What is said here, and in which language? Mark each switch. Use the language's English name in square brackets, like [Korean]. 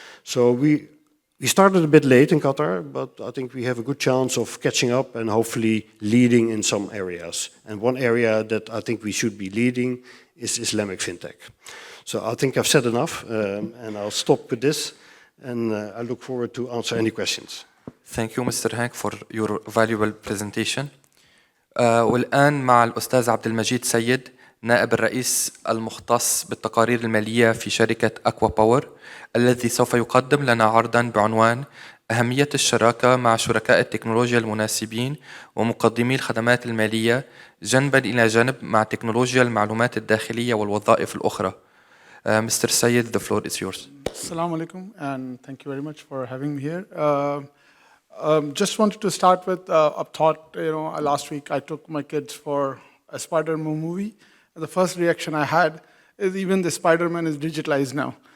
[English] So we started a bit late in Qatar, but I think we have a good chance of catching up and hopefully leading in some areas. And one area that I think we should be leading is Islamic fintech. So I think I've said enough, and I'll stop with this, and I look forward to answer any questions. Thank you, Mr. Hank, for your valuable presentation. [Arabic] والآن مع الأستاذ عبد المجيد سيد، نائب الرئيس المختص بالتقارير المالية في شركة أكوا باور، الذي سوف يقدم لنا عرضاً بعنوان أهمية الشراكة مع شركاء التكنولوجيا المناسبين ومقدمي الخدمات المالية جنباً إلى جنب مع تكنولوجيا المعلومات الداخلية والوظائف الأخرى. [English] Mr. Sayed, the floor is yours. Assalamu alaikum, and thank you very much for having me here. Just wanted to start with a thought. Last week I took my kids for a Spider-Man movie. And the first reaction I had is even the Spider-Man is digitalized now.